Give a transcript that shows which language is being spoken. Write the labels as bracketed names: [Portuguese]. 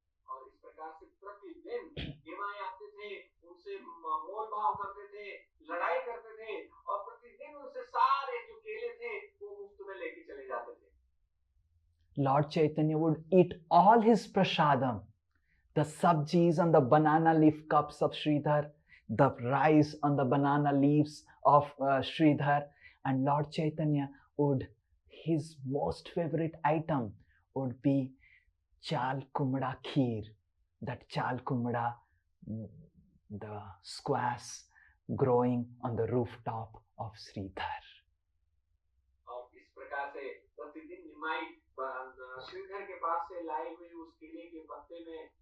[Hindi] और इस प्रकार से प्रतिदिन निमाय आते थे, उनसे मोल भाव करते थे, लड़ाई करते थे और प्रतिदिन उनसे सारे जो केले थे वो मुफ्त में लेके चले जाते थे। [English] Lord Chaitanya would eat all his prasadam, the sabjis on the banana leaf cups of Sridhar, the rice on the banana leaves of Sridhar, and Lord Chaitanya would, his most favorite item would be chal kumda kheer, that chal kumda, the squash growing on the rooftop of Sridhar. [Hindi] और इस प्रकार से प्रतिदिन निमाई श्रीधर के पास से लाई हुई उस केले के पत्ते में